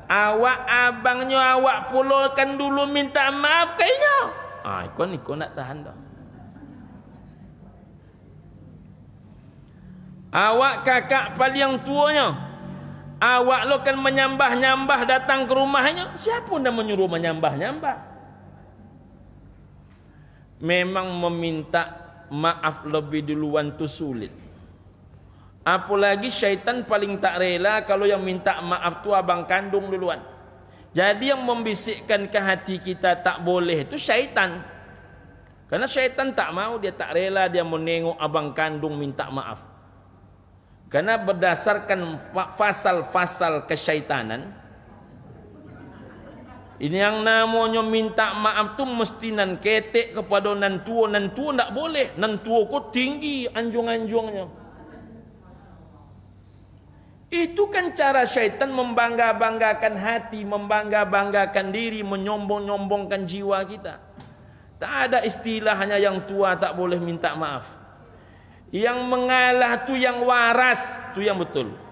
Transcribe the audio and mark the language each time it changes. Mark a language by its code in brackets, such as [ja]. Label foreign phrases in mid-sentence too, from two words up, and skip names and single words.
[ms] Awak abangnya awak pula kan dulu minta maaf kayaknya. Ikon nak tahan dah. Awak kakak paling tuanya, awak lo kan menyambah-nyambah datang ke rumahnya. Siapa yang menyuruh menyambah-nyambah? Memang meminta maaf lebih duluan tu sulit. Apalagi syaitan paling tak rela kalau yang minta maaf tu abang kandung duluan. Jadi yang membisikkan ke hati kita tak boleh itu syaitan. Karena syaitan tak mau, dia tak rela dia menengok abang kandung minta maaf. Karena berdasarkan fasal-fasal kesyaitanan, ini yang namanya minta maaf tu mesti [min] nan ketek kepada nan tua [ms] tak boleh. Nan tua kau tinggi anjung-anjungnya. Itu kan cara syaitan membangga-banggakan hati, membangga-banggakan diri, menyombong-nyombongkan jiwa kita. Tak ada istilah hanya yang tua tak boleh minta maaf. Yang mengalah tu yang waras, tu yang betul.